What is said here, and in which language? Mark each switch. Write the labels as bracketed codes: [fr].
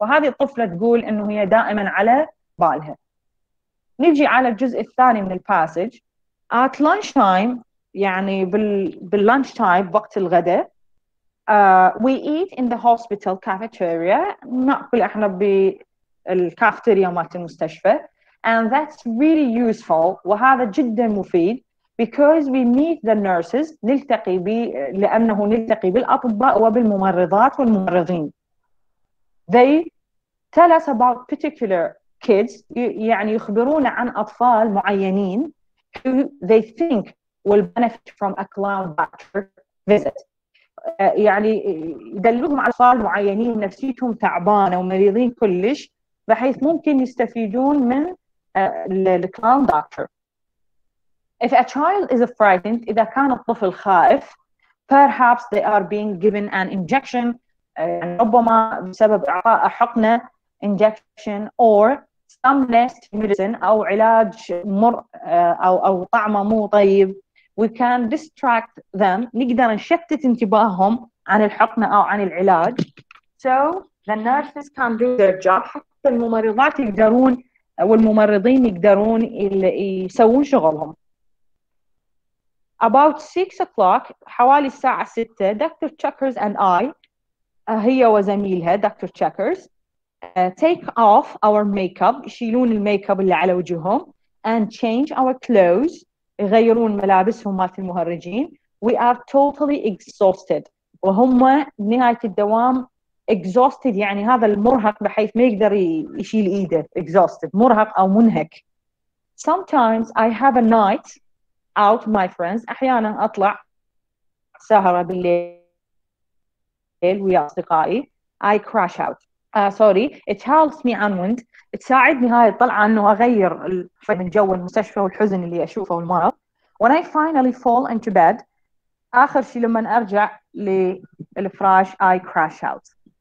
[ar] فهذه الطفلة تقول إنه هي دائما على بالها. نجي على الجزء الثاني من الباسج. [en] at lunch time [ar] يعني باللانش تايم وقت الغداء [en] we eat in the hospital cafeteria، [ar] نأكل احنا بالكافتيريا مالت المستشفى. [en] and that's really useful، [ar] وهذا جدا مفيد [en] because we meet the nurses، [ar] نلتقي لأنه نلتقي بالأطباء وبالممرضات والممرضين. [en] they tell us about particular kids، [ar] يعني يخبرونا عن أطفال معينين [en] who they think will benefit from a clown doctor visit. [ar] يعني يدلوهم على أطفال معينين نفسيتهم تعبانة ومريضين كلش، بحيث ممكن يستفيدون من الكلاون دكتور. [en] if a child is frightened، [ar] إذا كان الطفل خائف [en] perhaps they are being given an injection، [ar] ربما بسبب إعطاء حقنة [en] injection or some nasty medicine [ar] أو علاج مر أو طعمه مو طيب. [en] we can distract them، [ar] نقدر نشتت انتباههم عن الحقنة أو عن العلاج. [en] so the nurses can do their job، [ar] حتى الممرضات يقدرون والممرضين يقدرون يسوون شغلهم. [en] about 6 o'clock [ar] حوالي الساعة 6 [en] Dr. Checkers and I [ar] هي وزميلها [en] Dr. Checkers take off our makeup، [ar] يشيلون الميك اب اللي على وجههم [en] and change our clothes، [ar] يغيرون ملابسهم مالت المهرجين. [en] we are totally exhausted، [ar] وهم بنهاية الدوام exhausted يعني هذا المرهق بحيث ما يقدر يشيل ايده exhausted مرهق او منهك. [en] sometimes I have a night out my friends، [ar] احيانا اطلع سهرة بالليل ويا اصدقائي. [en] I crash out sorry it helps me unwind، [ar] تساعدني هاي الطلعة انه اغير من جو المستشفى والحزن اللي اشوفه والمرض. [en] when I finally fall into bed، [ar] اخر شيء لما ارجع للفراش [en] I crash out.